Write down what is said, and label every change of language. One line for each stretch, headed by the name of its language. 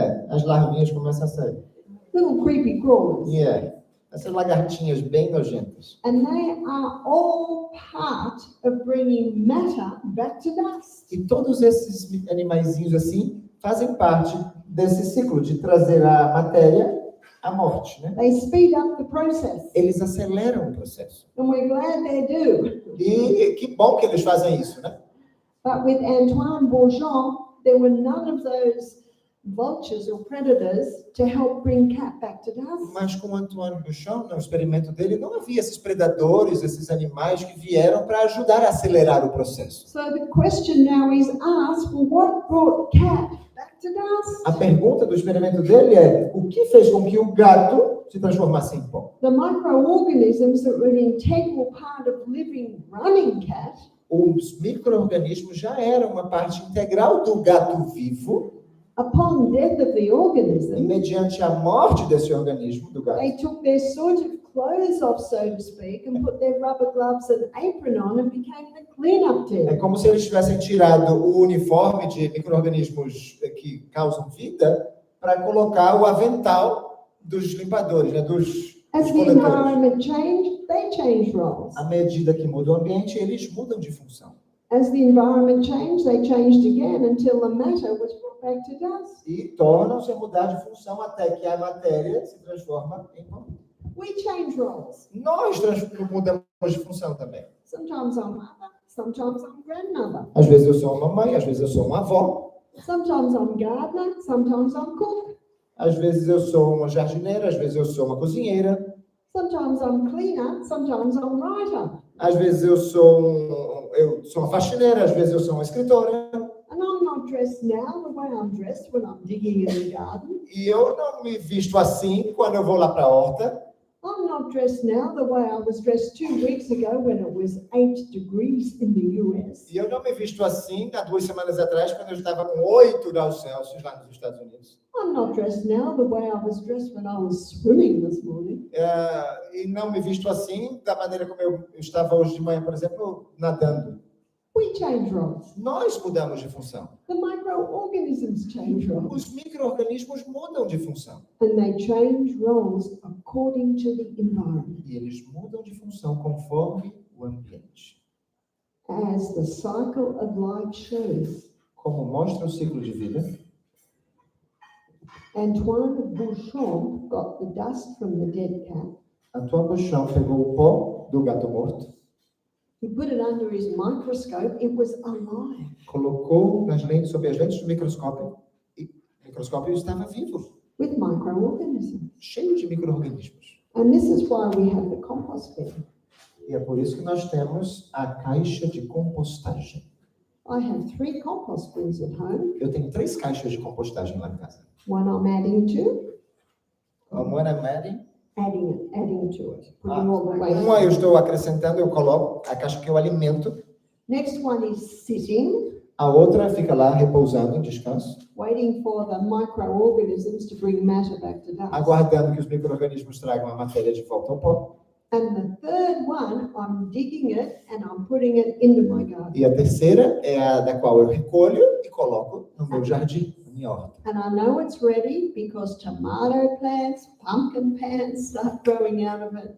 Portuguese: As larvinhas começam a sair.
English: Little creepy crawlers. Yeah.
Portuguese: Essas lagartinhas bem nojentas.
English: And they are all part of bringing matter back to dust.
Portuguese: E todos esses animaizinhos assim fazem parte desse ciclo de trazer a matéria à morte, né?
English: They speed up the process.
Portuguese: Eles aceleram o processo.
English: And we're glad they do.
Portuguese: E que bom que eles fazem isso, né?
English: But with Antoine Bourgeon, there were none of those vultures or predators to help bring cat back to dust.
Portuguese: Mas com Antoine Bouchon, no experimento dele, não havia esses predadores, esses animais que vieram para ajudar a acelerar o processo.
English: So the question now is asked, well, what brought cat back to dust?
Portuguese: A pergunta do experimento dele é: o que fez com que o gato se transformasse em pó?
English: The microorganisms that were an integral part of living, running cat,
Portuguese: Os micro-organismos já eram uma parte integral do gato vivo,
English: upon death of the
Portuguese: e
English: organism,
Portuguese: mediante a morte desse organismo, do gato,
English: they took their sort of clothes off, so to speak, and put their rubber gloves and apron on and became the cleanup
Portuguese: é
English: team.
Portuguese: como se eles tivessem tirado o uniforme de micro-organismos que causam vida para colocar o avental dos limpadores, né? Dos
English: As the
Portuguese: coletores.
English: environment changed, they changed roles.
Portuguese: À medida que muda o ambiente, eles mudam de função.
English: As the environment changed, they changed again until the matter was brought back to dust.
Portuguese: E tornam-se a mudar de função até que a matéria se transforma em pó.
English: We change roles.
Portuguese: Nós mudamos de função também.
English: Sometimes I'm mother, sometimes I'm grandmother.
Portuguese: Às vezes eu sou uma mãe, às vezes eu sou uma avó.
English: Sometimes I'm gardener, sometimes I'm cook.
Portuguese: Às vezes eu sou uma jardineira, às vezes eu sou uma cozinheira.
English: Sometimes I'm cleaner, sometimes I'm writer.
Portuguese: Às vezes eu sou uma faxineira, às vezes eu sou uma escritora.
English: And I'm not dressed now the way I'm dressed when I'm digging in the garden.
Portuguese: E eu não me visto assim quando eu vou lá para a horta.
English: I'm not dressed now the way I was dressed 2 weeks ago when it was 8 degrees in the US.
Portuguese: E eu não me visto assim há 2 semanas atrás, quando eu estava com 8 graus Celsius lá nos Estados Unidos.
English: I'm not dressed now the way I was dressed when I was swimming this morning.
Portuguese: E não me visto assim da maneira como eu estava hoje de manhã, por exemplo, nadando.
English: We change roles.
Portuguese: Nós mudamos de função.
English: The microorganisms change roles.
Portuguese: Os micro-organismos mudam de função.
English: And they change roles according to the environment.
Portuguese: E eles mudam de função conforme o ambiente.
English: As the cycle of life shows,
Portuguese: Como mostra o ciclo de vida,
English: Antoine Bouchon got the dust from the dead cat.
Portuguese: Antoine Bouchon pegou o pó do gato morto,
English: He put it under his microscope. It was alive.
Portuguese: colocou sob as lentes do microscópio, e o microscópio estava vivo,
English: With microorganisms.
Portuguese: cheio de micro-organismos.
English: And this is why we have the compost bin.
Portuguese: E é por isso que nós temos a caixa de compostagem.
English: I have 3 compost bins at home.
Portuguese: Eu tenho 3 caixas de compostagem lá em casa.
English: One I'm adding to, One I'm adding. adding to it. Putting all the waste.
Portuguese: Uma eu estou acrescentando, eu coloco a caixa que eu alimento.
English: Next one is sitting,
Portuguese: A outra fica lá repousando em descanso,
English: waiting for the microorganisms to bring matter back to dust.
Portuguese: aguardando que os micro-organismos tragam a matéria de volta ao pó.
English: And the third one, I'm digging it and I'm putting it into my garden.
Portuguese: E a terceira é a da qual eu recolho e coloco no meu jardim, na minha horta.
English: And I know it's ready because tomato plants, pumpkin plants start growing out of it.